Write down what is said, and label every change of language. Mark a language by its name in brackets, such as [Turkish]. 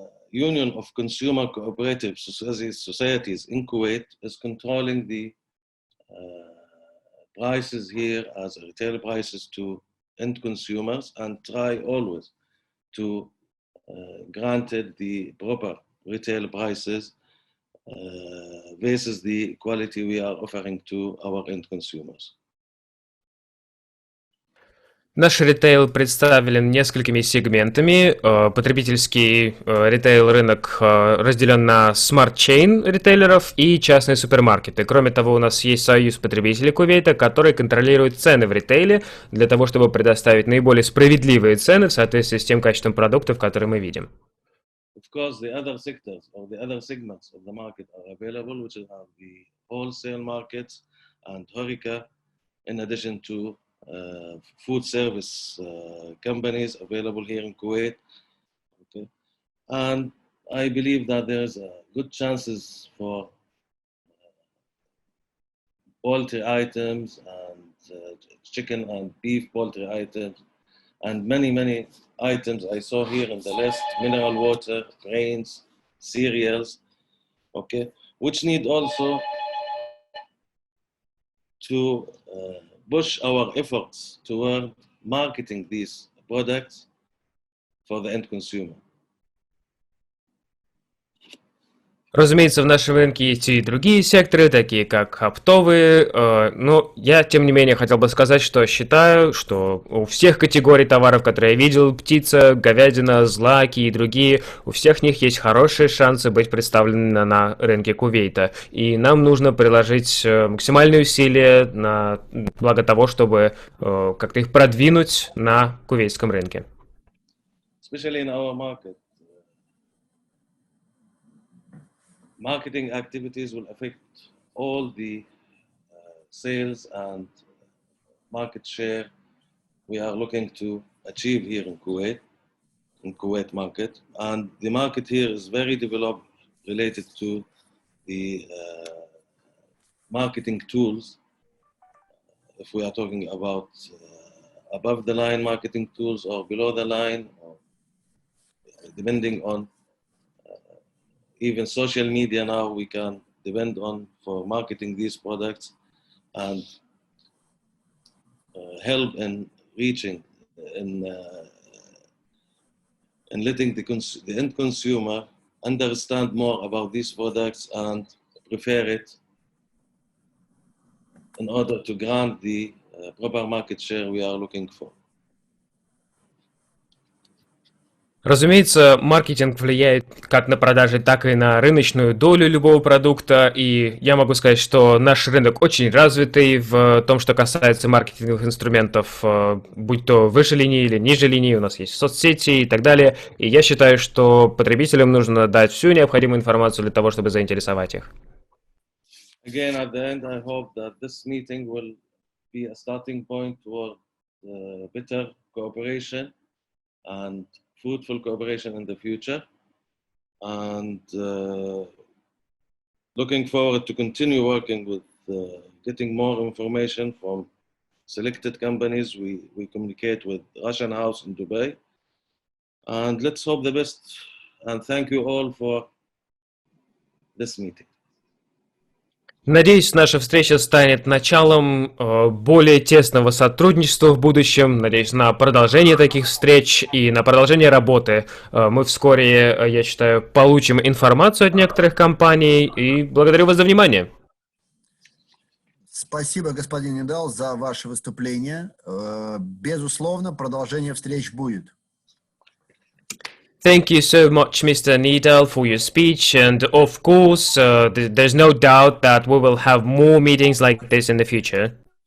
[English] Union of Consumer Cooperative Societies in Kuwait is controlling the prices here as retail prices to end consumers and try always to granted the proper retail prices versus the quality we are offering to our end consumers. [Russian] Наш ритейл представлен несколькими сегментами. Потребительский ритейл-рынок разделен на Smart Chain ритейлеров и частные супермаркеты. Кроме того, у нас есть союз потребителей Кувейта, который контролирует цены в ритейле для того, чтобы предоставить наиболее справедливые цены в соответствии с тем качеством продуктов, которые мы видим. [English] Of course, the other sectors or the other segments of the market are available, which are the wholesale markets and HoReCa, in addition to food service companies available here in Kuwait. Okay. And I believe that there's good chances for poultry items and chicken and beef poultry items and many items I saw here in the list: mineral water, grains, cereals, okay, which need also to push our efforts toward marketing these products for the end consumer. [Russian] Разумеется, в нашем рынке есть и другие секторы, такие как оптовые, но я, тем не менее, хотел бы сказать, что считаю, что у всех категорий товаров, которые я видел, птица, говядина, злаки и другие, у всех них есть хорошие шансы быть представлены на рынке Кувейта. И нам нужно приложить максимальные усилия на благо того, чтобы как-то их продвинуть на кувейтском рынке. [English] Especially in our market. Marketing activities will affect all the sales and market share we are looking to achieve here in Kuwait market. And the market here is very developed related to the marketing tools. If we are talking about above the line marketing tools or below the line, or depending on even social media now we can depend on for marketing these products and help in reaching in letting the end consumer understand more about these products and prefer it in order to grant the proper market share we are looking for. [Russian] Разумеется, маркетинг влияет как на продажи, так и на рыночную долю любого продукта, и я могу сказать, что наш рынок очень развитый в том, что касается маркетинговых инструментов, будь то выше линии или ниже линии, у нас есть соцсети и так далее, и я считаю, что потребителям нужно дать всю необходимую информацию для того, чтобы заинтересовать их. [English] Again, at the end, I hope that this meeting will be a starting point toward better cooperation and fruitful cooperation in the future, and looking forward to continue working with getting more information from selected companies. We communicate with Russian House in Dubai, and let's hope the best, and thank you all for this meeting. [Russian] Надеюсь, наша встреча станет началом более тесного сотрудничества в будущем. Надеюсь на продолжение таких встреч и на продолжение работы. Мы вскоре, я считаю, получим информацию от некоторых компаний. И благодарю вас за внимание. Спасибо, господин Нидал, за ваше выступление. Безусловно, продолжение встреч будет. [English] Thank you so much, Mr. Nidal, for your speech, and of course, there's no doubt that we will have more meetings like this in the future.